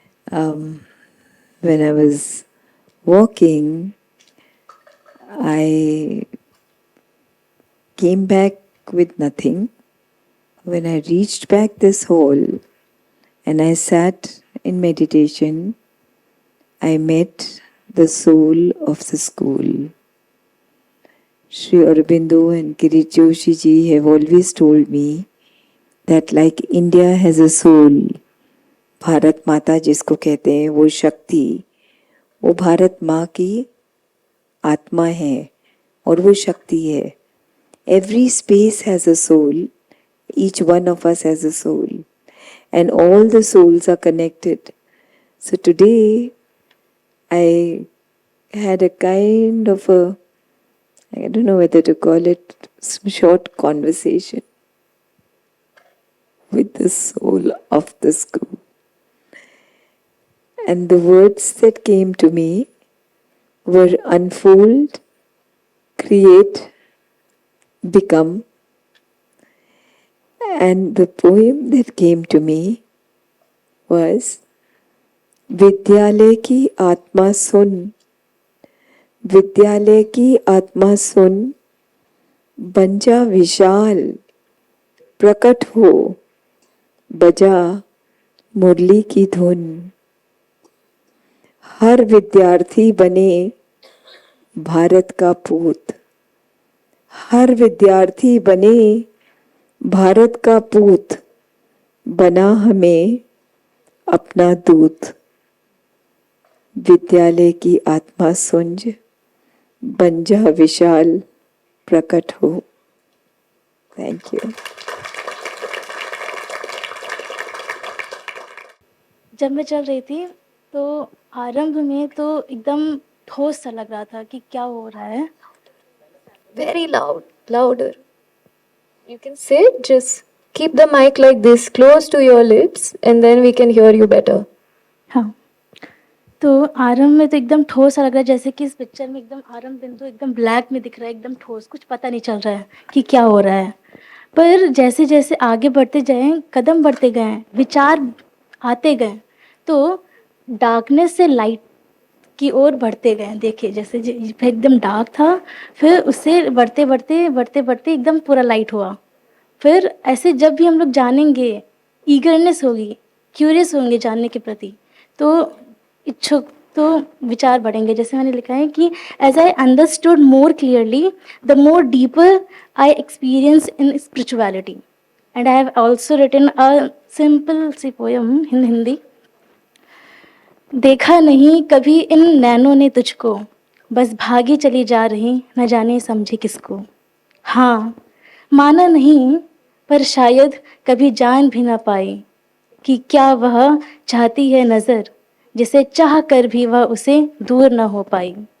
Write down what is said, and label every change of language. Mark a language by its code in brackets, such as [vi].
[en] When I was walking, I came back with nothing. When I reached back this hall and I sat in meditation, I met the soul of the school. Sri Aurobindo and Kirit Joshi ji have always told me that like India has a soul, [hi] Bharat माता जिसको कहते हैं वो शक्ति, वो भारत माँ की आत्मा है और वो शक्ति है. [en] Every space has a soul, each one of us has a soul, and all the souls are connected. So today I had a kind of a, I don't know whether to call it, some short conversation with the soul of the school. And the words that came to me were unfold, create, become. And the poem that came to me was [hi] विद्यालय की आत्मा सुन, विद्यालय की आत्मा सुन, बन जा विशाल, प्रकट हो, बजा मुरली की धुन. हर विद्यार्थी बने भारत का पूत, हर विद्यार्थी बने भारत का पूत, बना हमें अपना दूत. विद्यालय की आत्मा सुंज, बन जा विशाल, प्रकट हो. [en] Thank you. [hi] जब मैं चल रही थी तो आरंभ में तो एकदम ठोस सा लग रहा था कि क्या हो रहा है. [en] Very loud, louder. You can sit, just keep the mic like this close to your lips and then we can hear you better. [hi] हाँ, तो आरंभ में तो एकदम ठोस सा लग रहा है, जैसे कि इस पिक्चर में एकदम आरंभ बिंदु एकदम ब्लैक में दिख रहा है, एकदम ठोस, कुछ पता नहीं चल रहा है कि क्या हो रहा है. पर जैसे जैसे आगे बढ़ते जाएं, कदम बढ़ते गए, विचार आते गए, तो डार्कनेस से लाइट की ओर बढ़ते गए. देखिए जैसे एकदम डार्क था, फिर उससे बढ़ते बढ़ते बढ़ते बढ़ते एकदम पूरा लाइट हुआ. फिर ऐसे जब भी हम लोग जानेंगे, ईगरनेस होगी, क्यूरियस होंगे जानने के प्रति, तो इच्छुक, तो विचार बढ़ेंगे. [en] जैसे मैंने लिखा है कि as I understood more clearly the more deeper I experience in spirituality and I have also written a simple सी poem in Hindi. [hi] देखा नहीं कभी इन नैनों ने तुझको, बस भागी चली जा रही न जाने समझे किसको. हाँ, माना नहीं, पर शायद कभी जान भी ना पाई कि क्या वह चाहती है नज़र, जिसे चाह कर भी वह उसे दूर न हो पाई.